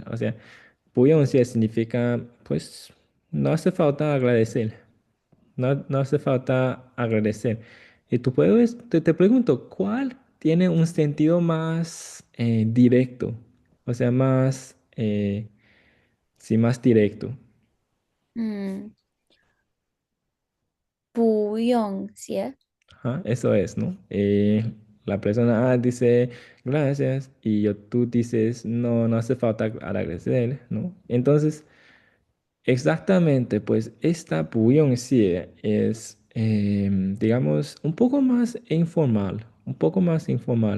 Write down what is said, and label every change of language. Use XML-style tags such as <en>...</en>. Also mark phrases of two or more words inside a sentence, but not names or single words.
<es>O sea, puyon sí significa, pues, no hace falta agradecer. No hace falta agradecer. Y tú puedes, te pregunto, ¿cuál tiene un sentido más directo? O sea, más, sí, más directo.</es> <zh>嗯，不用谢。</zh> <es>Ajá, eso es, ¿no? La persona dice gracias y tú dices no hace falta agradecer, ¿no? Entonces, exactamente, pues esta</es> <zh>不用谢</zh> <es>es, digamos, un poco más informal.</es>